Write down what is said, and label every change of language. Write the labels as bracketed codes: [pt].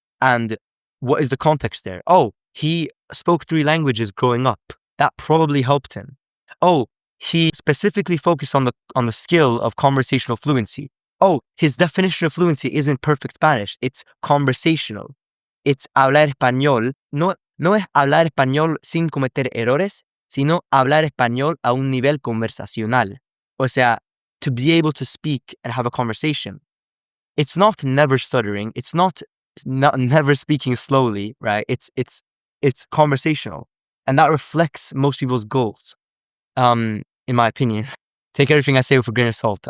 [en] And what is the context there? Oh, he spoke 3 languages growing up. That probably helped him. Oh, he specifically focused on the skill of conversational fluency. Oh, his definition of fluency isn't perfect Spanish. It's conversational. It's [es] hablar español. No es hablar español sin cometer errores, sino hablar español a un nivel conversacional. O sea, [en] to be able to speak and have a conversation. It's not never stuttering. It's not never speaking slowly, right? It's conversational, and that reflects most people's goals. In my opinion, take everything I say with a grain of salt.